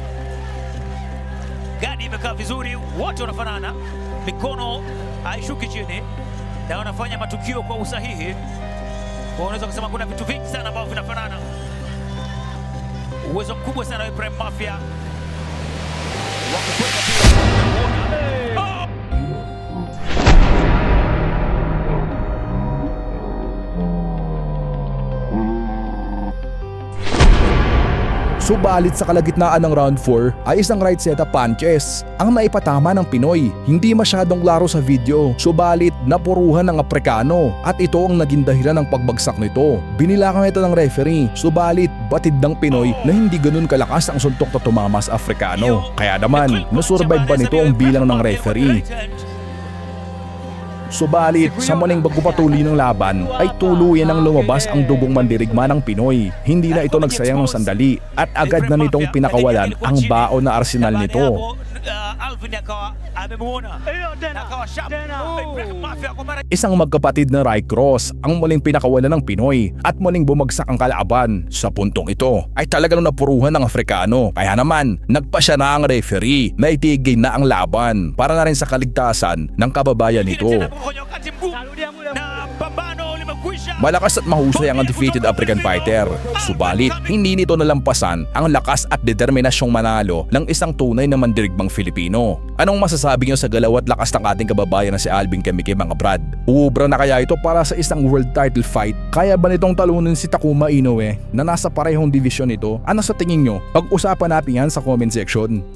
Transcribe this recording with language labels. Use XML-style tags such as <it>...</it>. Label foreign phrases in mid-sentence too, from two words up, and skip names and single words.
<sw>Gadi imekaa vizuri, wote wanafanana, mikono haishuki chini na wanafanya matukio kwa usahihi. Kwa unaweza kusema kuna vitu vingi sana ambavyo vinafanana. Uwezo mkubwa sana wa Ibrahim Mafia wa kukwenda pia. Oh!</sw> <tl>Subalit sa kalagitnaan ng round 4 ay isang</tl> <en>right set of punches</en> <tl>ang naipatama ng Pinoy. Hindi masyadong klaro sa video, subalit napuruhan ng Afrikano at ito ang naging dahilan ng pagbagsak nito. Binilangan ito ng referee, subalit batid ng Pinoy na hindi ganun kalakas ang suntok na tumama sa Afrikano. Kaya naman, nasurvive ba nito ang bilang ng referee? Subalit sa muling pagpupatuloy ng laban ay tuluyan ang lumabas ang dugong mandirigma ng Pinoy. Hindi na ito nagsayang ng sandali at agad na nitong pinakawalan ang baon na arsenal nito.</tl> <sw>Alvin akawa amemuona na akawa sharp. Ibrahim Mafia kwa mara</sw> <tl>Isang magkapatid na</tl> <en>right cross</en> <tl>ang muling pinakawalan ng Pinoy at muling bumagsak ang kalaban. Sa puntong ito ay talagang napuruhan ng Afrikano. Kaya naman nagpasya na ang referee na itigil na ang laban para na rin sa kaligtasan ng kababayan nito.</tl> <sw>kwenye wakati mgumu na pambano limekwisha.</sw> <tl>Malakas at mahusay ang</tl> <en>undefeated African fighter.</en> <tl>Subalit, hindi nito nalampasan ang lakas at determinasyong manalo ng isang tunay na mandirigmang Filipino. Anong masasabi niyo sa galaw at lakas ng ating kababayan na si Alvin Kamikiu, mga brad? Uubra na kaya ito para sa isang</tl> <en>world title fight?</en> <tl>Kaya ba nitong talunin si Takuma Inoue na nasa parehong division nito? Ano sa tingin nyo? Pag-usapan natin yan sa</tl> <en>comment section.</en>